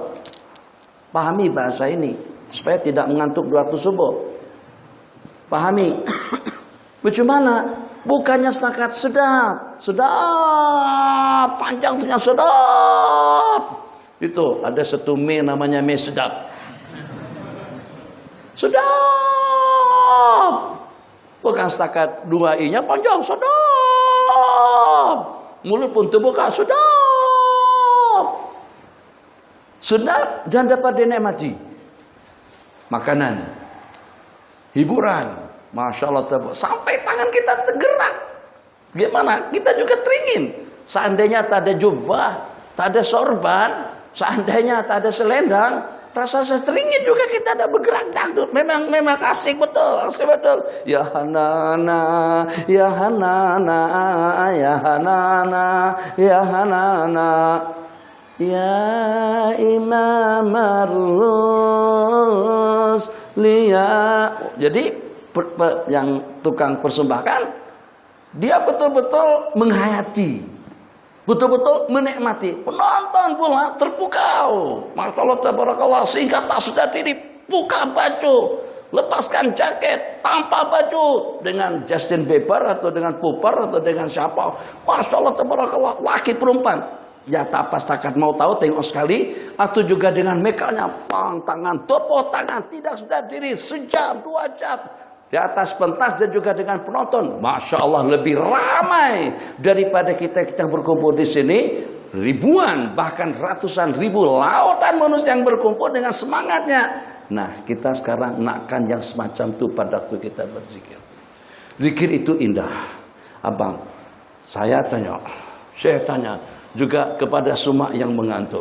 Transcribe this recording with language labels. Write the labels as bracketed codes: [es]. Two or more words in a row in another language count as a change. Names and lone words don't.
[ms] Pahami bahasa ini supaya tidak mengantuk di waktu subuh. Pahami. Bagaimana? Bukannya setakat sedap, panjang ternyata sedap. Itu ada satu mie namanya mie sedap. Sedap. Bukan setakat dua i-nya panjang, sedap. Mulut pun terbuka, sedap. Sedap dan dapat dinikmati. Makanan, hiburan. [ar] ما شاء الله, [ms] sampai tangan kita tergerak. Gimana? Kita juga teringin. Seandainya tak ada jubah, tak ada sorban, seandainya tak ada selendang, rasa teringin juga kita ada bergerak dangdut. Memang asik betul, asik betul. [ar] يا هنانا يا هنانا يا هنانا يا هنانا يا إمام الرسل ليا. [ms] Jadi yang tukang persembahkan, dia betul-betul menghayati, betul-betul menikmati. Penonton pula terpukau. [ar] ما شاء الله تبارك الله, [ms] sehingga tak sedar diri, buka baju, lepaskan jaket, tanpa baju, dengan Justin Bieber atau dengan Popper atau dengan siapa. [ar] ما شاء الله تبارك الله, [ms] laki perempuan. Ya tak pas takat mau tahu, tengok sekali. Atau juga dengan make-upnya, tangan, tepuk tangan, tidak sedar diri, sejam, 2 jam. Di atas pentas dan juga dengan penonton. [ar] ما شاء الله, [ms] lebih ramai daripada kita berkumpul di sini. Ribuan, bahkan ratusan ribu, lautan manusia yang berkumpul dengan semangatnya. Nah, kita sekarang nakkan yang semacam itu pada waktu kita berzikir. Zikir itu indah. Abang, saya tanya juga kepada semua yang mengantuk.